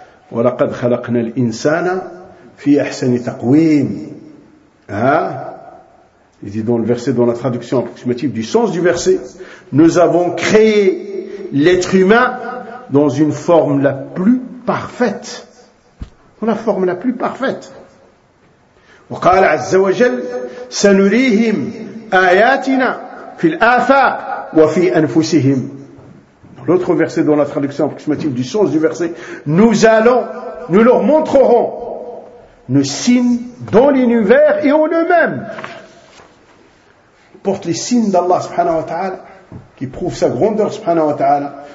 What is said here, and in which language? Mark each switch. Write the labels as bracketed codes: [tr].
[ar] وَلَقَدْ خَلَقْنَا الْإِنسَانَ فِي أَحْسَنِ تَقْوِيمِ. [fr] Il dit dans le verset, dans la traduction approximative du sens du verset, nous avons créé l'être humain dans une forme la plus parfaite. Dans la forme la plus parfaite. [ar] وقال عز وجل سنريهم آياتنا في الآفاق وفي أنفسهم. [fr] L'autre verset dans la traduction approximative du sens du verset, nous leur montrerons nos signes dans l'univers et en eux-mêmes. Porte les signes d'Allah subhanahu wa ta'ala, qui prouve sa grandeur subhanahu wa ta'ala.